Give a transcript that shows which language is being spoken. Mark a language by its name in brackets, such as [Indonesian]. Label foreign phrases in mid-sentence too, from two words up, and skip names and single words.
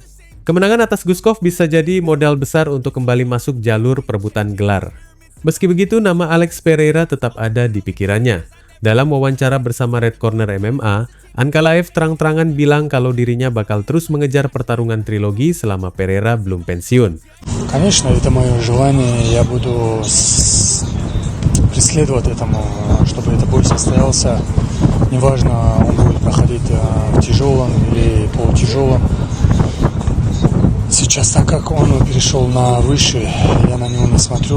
[Indonesian] Kemenangan atas Guskov bisa jadi modal besar untuk kembali masuk jalur perebutan gelar. Meski begitu, nama Alex Pereira tetap ada di pikirannya. Dalam wawancara bersama Red Corner MMA, Ankalaev terang-terangan bilang kalau dirinya bakal terus mengejar pertarungan trilogi selama Pereira belum pensiun. [Russian] Конечно, это мое желание, я буду преследовать этому, чтобы этот бой состоялся. Неважно, он будет проходить в тяжелом или полутяжелом. Сейчас, так как он перешел на высший, я на него не смотрю.